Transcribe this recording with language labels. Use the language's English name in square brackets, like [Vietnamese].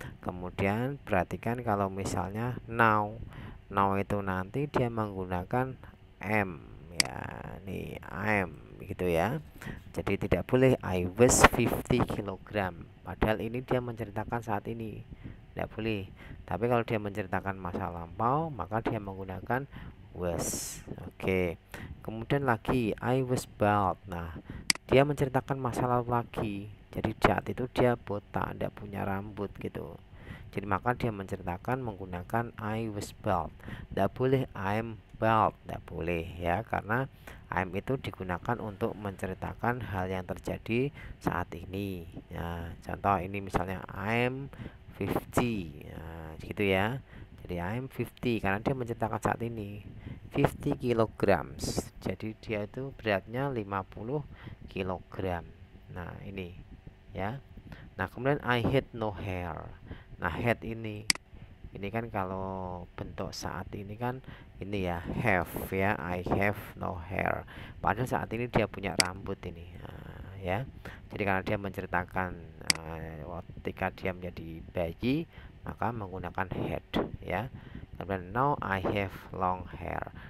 [Indonesian] Kemudian perhatikan kalau misalnya now itu nanti dia menggunakan am ya, nih am gitu ya. Jadi tidak boleh [English] I was 50 kilogram, [Indonesian] padahal ini dia menceritakan saat ini, tidak boleh. Tapi kalau dia menceritakan masa lampau maka dia menggunakan was. Oke. [English] Kemudian lagi I was bald. [Indonesian] Nah, dia menceritakan masa lalu lagi. Jadi saat itu dia botak, tidak punya rambut gitu. Jadi maka dia menceritakan menggunakan [English] I was bald. [Indonesian] Tidak boleh [English] I'm bald, [Indonesian] tidak boleh ya, karena I'm itu digunakan untuk menceritakan hal yang terjadi saat ini. Ya, contoh ini misalnya [English] I'm 50, [Indonesian] nah, gitu ya. Jadi [English] I'm 50 [Indonesian] karena dia menceritakan saat ini. 50 kilograms. Jadi dia itu beratnya 50 kilogram. Nah, ini ya. [English] Nah, kemudian I had no hair. [Indonesian] Nah, had ini kan kalau bentuk saat ini kan ini ya, have ya, [English] I have no hair. [Indonesian] Padahal saat ini dia punya rambut ini. Nah, ya. Jadi karena dia menceritakan ketika dia menjadi bayi maka menggunakan had ya. [English] Kemudian now I have long hair.